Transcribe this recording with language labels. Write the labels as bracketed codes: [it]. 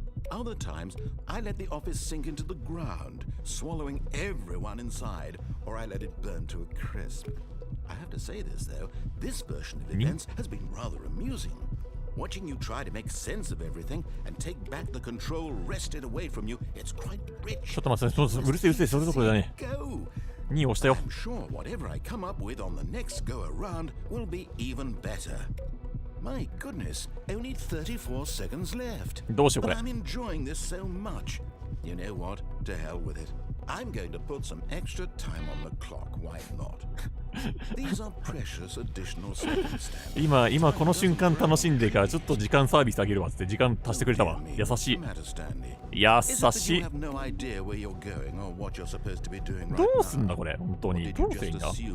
[en] Other times, I let the office sink into the ground, swallowing everyone inside, or I let it burn to a crisp. I have to say this, though, this version of events has been rather amusing. Watching you try to make sense of everything and take back the control wrested away from you, it's quite rich. [ja] ちょっと待って、うるせえうるせえ、それどころじゃねえ。 2位押したよ。 [en] I'm sure whatever I come up with on the next go around will be even better. My goodness, only 34 seconds left. [ja] どうしようこれ。 [en] But I'm enjoying this so much. You know what? To hell with it. I'm going to put some extra time on the clock. Why not? These are precious additional seconds. [ja] 今この瞬間楽しんでからちょっと時間サービスあげるわって時間足してくれたわ。優しい。優しい。どうすんだこれ本当に。どうすんだ。